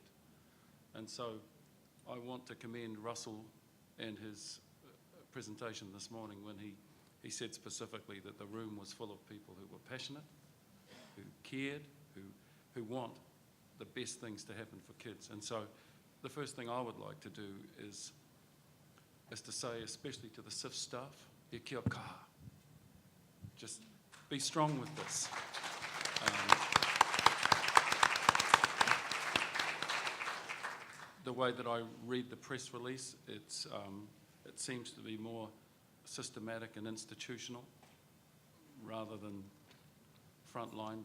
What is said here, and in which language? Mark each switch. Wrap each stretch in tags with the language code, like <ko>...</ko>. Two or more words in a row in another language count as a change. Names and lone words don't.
<en>And so I want to commend Russell and his presentation this morning when he said specifically that the room was full of people who were passionate, who cared, who want the best things to happen for kids. And so the first thing I would like to do is to say, especially to the SIF staff,</en> <mi>e kia kaha.</mi> <en>Just be strong with this. The way that I read the press release, it seems to be more systematic and institutional rather than frontline.</en>